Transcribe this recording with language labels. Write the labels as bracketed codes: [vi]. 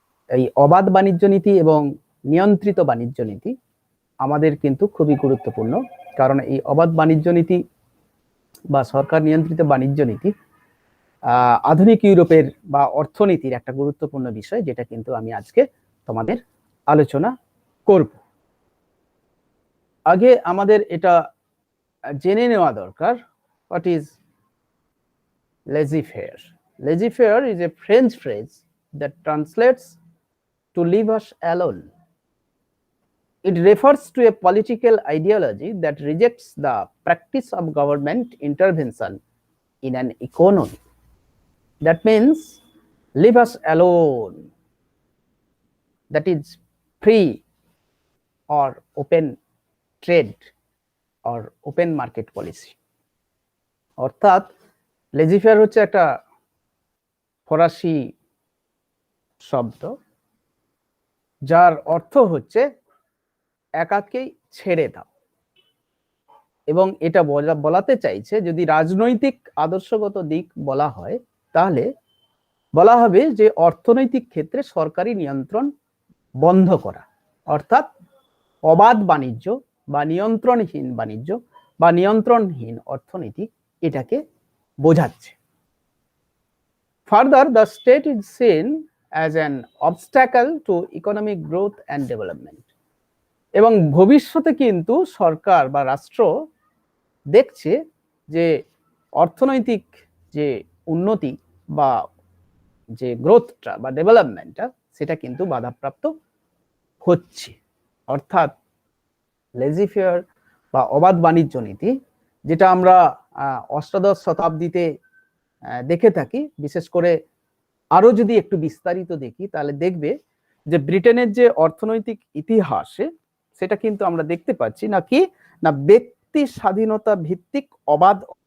[bn] এই অবাধ বাণিজ্য নীতি এবং নিয়ন্ত্রিত বাণিজ্য নীতি আমাদের কিন্তু খুবই গুরুত্বপূর্ণ, কারণ এই অবাধ বাণিজ্য নীতি বা সরকার নিয়ন্ত্রিত বাণিজ্য নীতি আধুনিক ইউরোপের বা অর্থনীতির একটা গুরুত্বপূর্ণ বিষয়, যেটা কিন্তু আমি আজকে তোমাদের আলোচনা করব। আগে আমাদের এটা জেনে নেওয়া দরকার, [en] what is [bn] laissez-faire. [en] Laissez-faire is a French phrase that translates to leave us alone. It refers to a political ideology that rejects the practice of government intervention in an economy. That means leave us alone. That is free or open trade or open market policy. [bn] অর্থাৎ laissez-faire হচ্ছে একটা ফরাসি শব্দ, যার অর্থ হচ্ছে একাকেই ছেড়ে দাও, এবং এটা বলাতে চাইছে যদি রাজনৈতিক আদর্শগত দিক বলা হয় তাহলে বলা হবে যে অর্থনৈতিক ক্ষেত্রে সরকারি নিয়ন্ত্রণ বন্ধ করা, অর্থাৎ অবাধ বাণিজ্য বা নিয়ন্ত্রণহীন বাণিজ্য বা নিয়ন্ত্রণহীন অর্থনীতি এটাকে বোঝাচ্ছে। [en] Further, the state is seen as an obstacle to economic growth and development. [bn] এবং ভবিষ্যতে কিন্তু সরকার বা রাষ্ট্র দেখছে যে অর্থনৈতিক যে উন্নতি বা যে গ্রোথটা বা ডেভেলপমেন্টটা সেটা কিন্তু বাধাপ্রাপ্ত হচ্ছে। অর্থাৎ laissez-faire বা অবাধ বাণিজ্য নীতি, যেটা আমরা অষ্টাদশ শতাব্দীতে দেখে থাকি, বিশেষ করে আরো যদি একটু বিস্তারিত দেখি তাহলে দেখবে যে ব্রিটেনের যে অর্থনৈতিক ইতিহাসে সেটা কিন্তু আমরা দেখতে পাচ্ছি নাকি না ব্যক্তি স্বাধীনতা ভিত্তিক অবাধ,